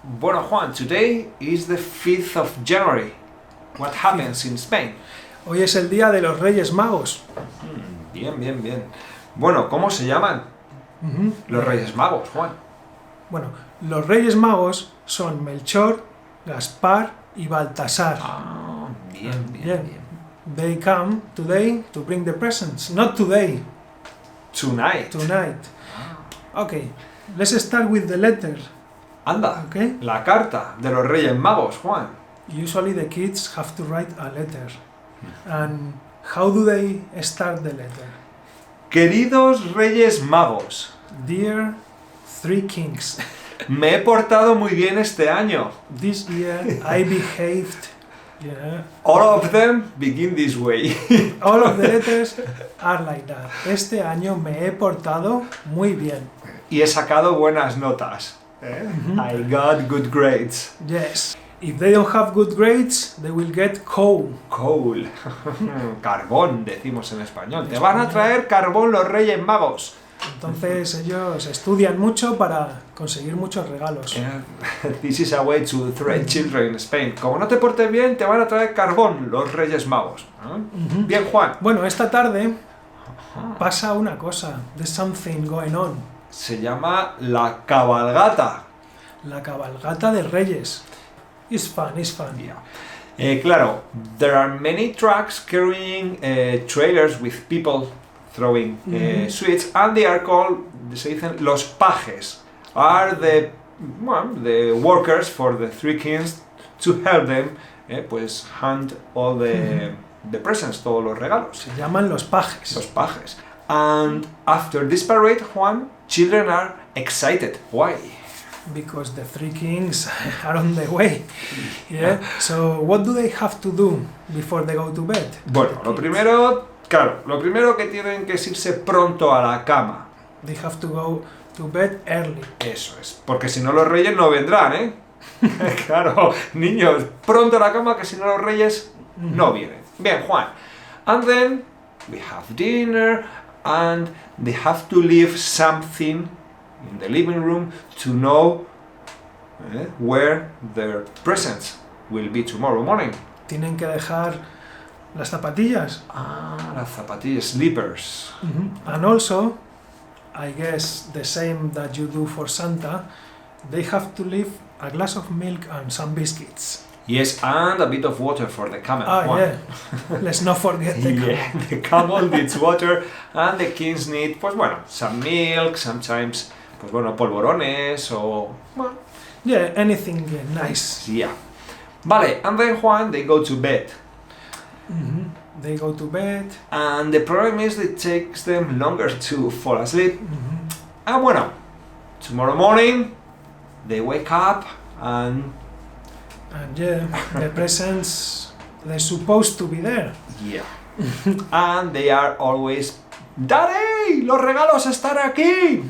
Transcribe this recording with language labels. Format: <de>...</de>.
<en>Bueno Juan, today is the 5th of January. What happens in Spain?</en> <es>Hoy es el día de los Reyes Magos. Bien. Bueno, ¿cómo se llaman los Reyes Magos, Juan? Bueno, los Reyes Magos son Melchor, Gaspar y Baltasar. Bien.</es> <en>They come today to bring the presents. Not today, Tonight. Okay, let's start with the letter.</en> <es>Anda,</es> <en>Okay?</en> <es>la carta de los Reyes Magos, Juan.</es> <en>Usually the kids have to write a letter. And how do they start the letter?</en> <es>Queridos Reyes Magos,</es> <en>Dear Three Kings,</en> <es>me he portado muy bien este año.</es> <en>this year I behaved. Yeah. All of them begin this way. All of the letters are like that.</en> <es>Este año me he portado muy bien. Y he sacado buenas notas.</es> <en>I got good grades. Yes. If they don't have good grades, they will get coal. Coal.</en> <es>Carbón, decimos en español. Te van a traer carbón los Reyes Magos. Entonces ellos estudian mucho para conseguir muchos regalos.</es> <en>This is a way to threat children in Spain.</en> <es>Como no te portes bien, te van a traer carbón los Reyes Magos. Bien, Juan. Bueno, esta tarde pasa una cosa.</es> <en>There's something going on.</en> <es>Se llama la cabalgata. La cabalgata de Reyes.</es> <en>It's fun. Claro, there are many trucks carrying trailers with people throwing sweets, and they are called,</en> <es>se dicen,</es> <en>los pajes. Are the workers for the three kings to help them, pues hand all the presents,</en> <es>todos los regalos. Se llaman los pajes. Los pajes.</es> <en>And after this parade, Juan, children are excited. Why? Because the three kings are on the way. Yeah. So what do they have to do before they go to bed?</en> <es>Bueno, lo primero que tienen que es irse pronto a la cama.</es> <en>They have to go to bed early.</en> <es>Eso es, porque si no los reyes no vendrán, ¿eh? Claro, niños, pronto a la cama, que si no los reyes no vienen. Bien, Juan.</es> <en>And then we have dinner, and they have to leave something in the living room to know where their presents will be tomorrow morning.</en> <es>Tienen que dejar las zapatillas. Las zapatillas, slippers.</es> <en>And also, I guess the same that you do for Santa, they have to leave a glass of milk and some biscuits. Yes, and a bit of water for the camel. Yeah. Let's not forget the camel. Yeah, the camel needs water, and the kings need, pues bueno, some milk, sometimes,</en> <es>pues bueno, polvorones o...</es> <en>Well, yeah, anything nice. Yeah. Vale, and then Juan, they go to bed. They go to bed. And the problem is it takes them longer to fall asleep. And bueno, tomorrow morning, they wake up and... And yeah, the presents, they're supposed to be there. Yeah. And they are always, Daddy,</en> <es>los regalos están aquí.</es>